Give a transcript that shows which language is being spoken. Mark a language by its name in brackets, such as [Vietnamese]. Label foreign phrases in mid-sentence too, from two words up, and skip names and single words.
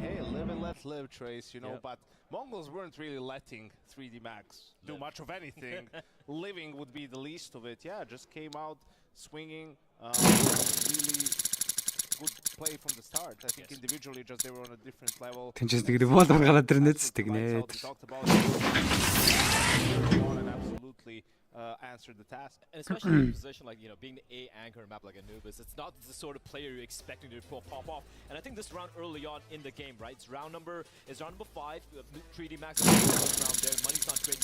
[English] Hey, live and let live, Trace. You know, but Mongols weren't really letting 3D Max do much of anything. Living would be the least of it. Yeah, just came out swinging. Really good play from the start. I think individually, just they were on a different level. [Mongolian] Тэнцдэг револвер гараад ирнэт тэгнэ. [English] Absolutely answered the task. And especially in a position like, you know, being the A anchor map like Anubis, it's not the sort of player you're expecting to pop off. And I think this round early on in the game, right? It's round number 5. 3D Max is round there. Money's not great.